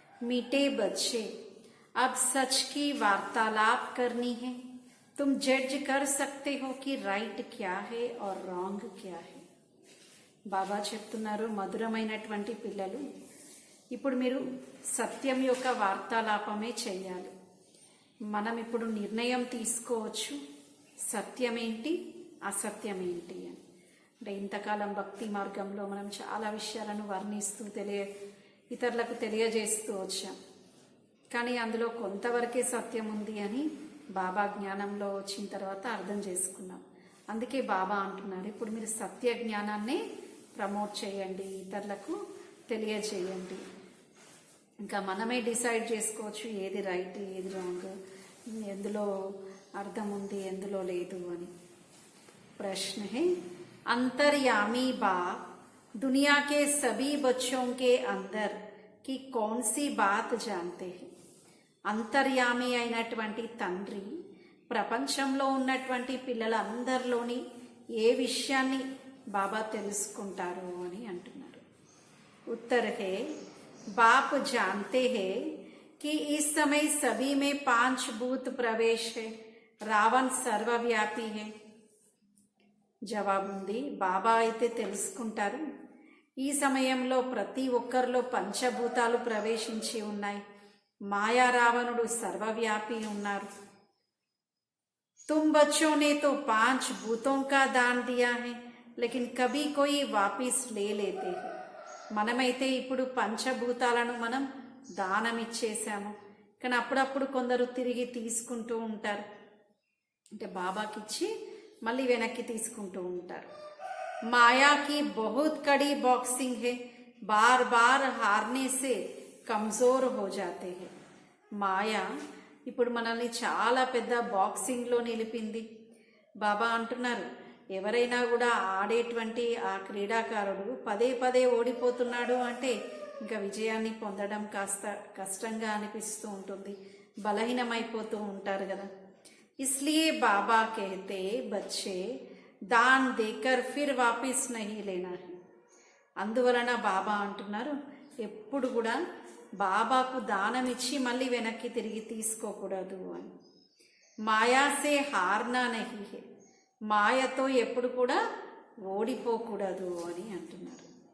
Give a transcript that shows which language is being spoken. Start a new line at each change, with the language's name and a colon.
Hindi: मीठे बच्चे, अब सच की वार्तालाप करनी है. तुम जज कर सकते हो कि राइट क्या है और రాంగ్ क्या है.
Telugu: బాబా చెప్తున్నారు, మధురమైనటువంటి పిల్లలు, ఇప్పుడు మీరు సత్యం యొక్క వార్తాలాపమే చేయాలి. మనం ఇప్పుడు నిర్ణయం తీసుకోవచ్చు, సత్యమేంటి అసత్యమేంటి అని. అంటే ఇంతకాలం భక్తి మార్గంలో మనం చాలా విషయాలను వర్ణిస్తూ ఇతరులకు తెలియజేస్తూ వచ్చాం. కానీ అందులో కొంతవరకే సత్యం ఉంది అని బాబా జ్ఞానంలో వచ్చిన తర్వాత అర్థం చేసుకున్నాం. అందుకే బాబా అంటున్నారు, ఇప్పుడు మీరు సత్య జ్ఞానాన్ని ప్రమోట్ చేయండి, ఇతరులకు తెలియజేయండి. ఇంకా మనమే డిసైడ్ చేసుకోవచ్చు ఏది రైట్ ఏది రాంగ్, ఎందులో అర్థం ఉంది ఎందులో లేదు అని.
Hindi: प्रश्न है, अंतर्यामी बाप दुनिया के सभी बच्चों के अंदर की कौन सी बात जानते हैं.
Telugu: అంతర్యామి అయినటువంటి తండ్రి ప్రపంచంలో ఉన్నటువంటి పిల్లలందరిలోని ఏ విషయాన్ని బాబా తెలుసుకుంటారు అని అంటున్నారు.
Hindi: उत्तर है, बाप जानते हैं कि इस समय सभी में 5 भूत प्रवेश है. रावण सर्वव्यापी है.
Telugu: జవాబు ఉంది, బాబా అయితే తెలుసుకుంటారు, ఈ సమయంలో ప్రతి ఒక్కరిలో పంచభూతాలు ప్రవేశించి ఉన్నాయి. మాయా రావణుడు సర్వవ్యాపి ఉన్నారు.
Hindi: तुम बच्चों ने तो 5 भूतों का दान दिया है, लेकिन कभी कोई वापिस ले लेते हैं.
Telugu: మనమైతే ఇప్పుడు పంచభూతాలను మనం దానం ఇచ్చేసాము, కానీ అప్పుడప్పుడు కొందరు తిరిగి తీసుకుంటూ ఉంటారు. అంటే బాబాకి ఇచ్చి మళ్ళీ వెనక్కి తీసుకుంటూ ఉంటారు.
Hindi: మాయాకి బహుత్ కड़ी बॉक्सिंग है, बार बार हारने से कमजोर हो जाते हैं.
Telugu: మాయా ఇప్పుడు మనల్ని చాలా పెద్ద బాక్సింగ్లో నిలిపింది. బాబా అంటున్నారు, ఎవరైనా కూడా ఆడేటువంటి ఆ క్రీడాకారుడు పదే పదే ఓడిపోతున్నాడు అంటే ఇంకా విజయాన్ని పొందడం కాస్త కష్టంగా అనిపిస్తూ ఉంటుంది, బలహీనమైపోతూ ఉంటారు కదా.
Hindi: इसलिए बाबा कहते, बच्चे दान देकर फिर वापिस नहीं लेना है.
Telugu: అందువలన బాబా అంటున్నారు, ఎప్పుడు కూడా బాబాకు దానం ఇచ్చి మళ్ళీ వెనక్కి తిరిగి తీసుకోకూడదు అని.
Hindi: మాయాసే హార్నా నహీ హే,
Telugu: మాయతో ఎప్పుడు కూడా ఓడిపోకూడదు అని అంటున్నారు.